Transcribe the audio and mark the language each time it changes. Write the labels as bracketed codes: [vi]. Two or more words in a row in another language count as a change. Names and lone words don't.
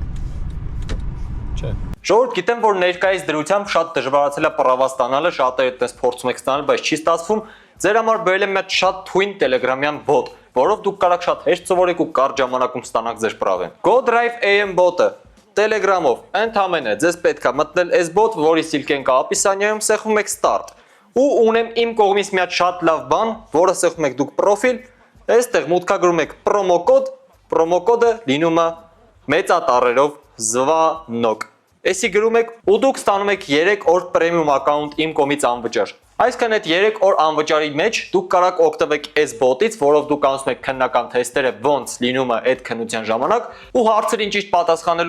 [hy] Չէ։ Ժողովուրդ, գիտեմ, որ ներկայիս դրությամբ շատ դժվարացել է պրավա ստանալը, շատերը այդպես փորձում եք ստանալ, բայց չի ստացվում։ Ձեր համար բերել եմ մի շատ թույն Telegram-յան bot, որով դուք կարող շատ հեշտ սովորեք ու կարճ ժամանակում ստանաք ձեր պրավեն։ GoDrive AM bot-ը Telegram-ով ընդամենը ձեզ պետք է մտնել այս bot, որի սիլքեն կա описанիայում, սեղմում եք start։ Ու ունեմ իմ կողմից մի հատ շատ լավ բան, որը սեղմում եք դուք պրոֆիլ, այստեղ մուտքագրում եք [en] promo code, promo code- [hy] ը լինում է մեծատառերով Zvanok։ Էսի գրում եք ու դուք ստանում եք 3 օր պրեմիում ակաունտ իմ կողմից անվճար։ Այսինքն այդ 3 օր անվճարի մեջ դուք կարող օգտվեք այս բոտից, որով դուք անցնում եք քննական թեստերը ոնց լինում է այդ քննության ժամանակ ու հարցերին ճիշտ պատասխանելու